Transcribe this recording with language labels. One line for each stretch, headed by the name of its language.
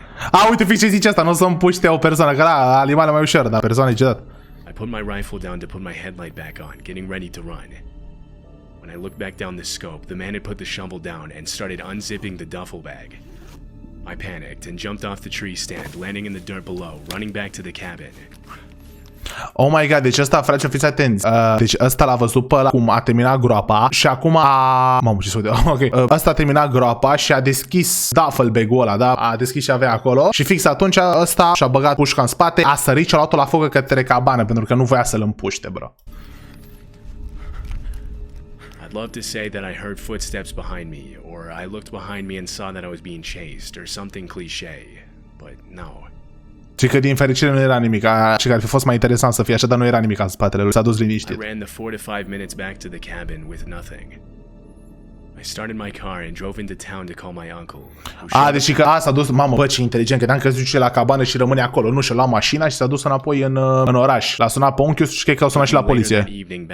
Romanian: A, uite, fix ce zice asta, nu o să împuște o persoană, că da, animale mai ușor, dar persoane e ciudat.
English: I put my rifle down to put my headlight back on, getting ready to run. When I looked back down the scope, the man had put the shovel down and started unzipping the duffel bag. I panicked and jumped off the tree stand, landing in the dirt below, running back to the cabin.
Romanian: Oh my god, deci ăsta, frate, fiți atenți. Deci ăsta l-a văzut pe ăla cum a terminat groapa și acum a... Mamă, ce s-o ok. Ăsta a terminat groapa și a deschis duffel bag-ul ăla, da? A deschis ce avea acolo și fix atunci ăsta și-a băgat pușca în spate, a sărit și a luat-o la focă către cabană pentru că nu voia să-l împuște, bro.
English: I'd love to say that I heard footsteps behind me, or I looked behind me and saw that I was being chased, or something cliché, but no.
Romanian: Și că din fericire nu era nimic, și că ar fi fost mai interesant să fie așa, dar nu era nimic în spatele lui, s-a dus liniștit.
English: I ran the 4 to 5 minutes back to the cabin with nothing. I started my car and drove into town to call my uncle.
Romanian: Deci că s-a dus, mamă, bă, ce inteligent, că că duce la cabană și rămâne acolo, nu și-a luat mașina și s-a dus înapoi în oraș. L-a sunat pe unchiul și cred că au sunat și la poliție.